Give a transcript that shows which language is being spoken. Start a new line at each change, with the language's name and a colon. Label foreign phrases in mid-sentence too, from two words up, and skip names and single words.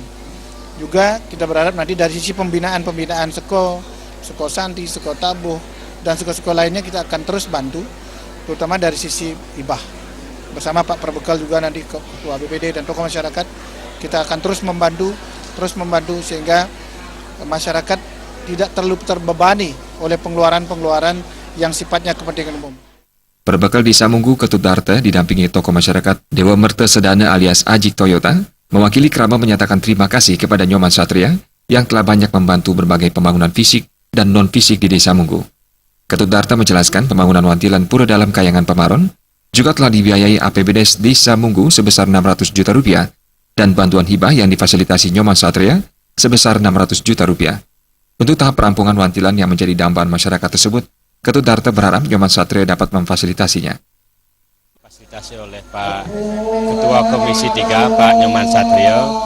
Indonesian: Juga kita berharap nanti dari sisi pembinaan Seko Santi, Seko Tabuh, dan Seko lainnya kita akan terus bantu, terutama dari sisi hibah. Bersama Pak Perbekal juga nanti Ketua BPD dan tokoh masyarakat, kita akan terus membantu sehingga masyarakat tidak terlalu terbebani oleh pengeluaran-pengeluaran yang sifatnya kepentingan umum. Perbekal Desa Munggu Ketut Darte didampingi tokoh masyarakat Dewa Merta Sedana alias Ajik Toyota, mewakili kerabat menyatakan terima kasih kepada Nyoman Satria yang telah banyak membantu berbagai pembangunan fisik dan non-fisik di Desa Munggu. Ketut Darte menjelaskan pembangunan Wantilan Pura Dalam Kayangan Pemaron juga telah dibiayai APBDes Desa Munggu sebesar 600 juta rupiah dan bantuan hibah yang difasilitasi Nyoman Satria sebesar 600 juta rupiah. Untuk tahap perampungan Wantilan yang menjadi dambaan masyarakat tersebut, Ketut Darte berharap Nyoman Satria dapat memfasilitasinya. Fasilitasi oleh Pak Ketua Komisi 3, Pak Nyoman Satria.